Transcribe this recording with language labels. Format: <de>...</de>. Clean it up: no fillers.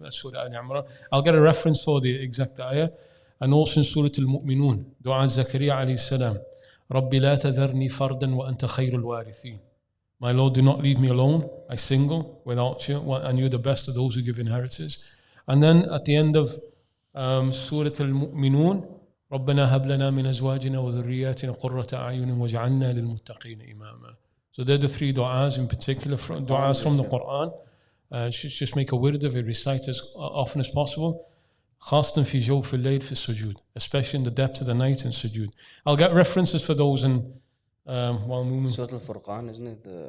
<en>That's Surah Al-Imran. I'll get a reference for the exact ayah. And also in Surah Al-Mu'minun, Dua Zakaria alayhi salam.</en> <ar>Rabbi la tadharni fardan wa anta khayrul warithin.</ar> <en>My Lord, do not leave me alone. I single without you, and you're the best of those who give inheritance. And then at the end of Surah Al-Mu'minun,</en> <ar>ربنا هب لنا من أزواجنا وذرياتنا قرة أعين واجعلنا للمتقين إماما.</ar> <en>So they're the three du'as in particular, du'as from the Quran. Just make a wird of it, recite as often as possible.</en> <ar>خاصة في جوف الليل في السجود,</ar> <en>especially in the depths of the night in sujood. I'll get references for those in while Mumin. Surah Al-Furqan, isn't it?</en>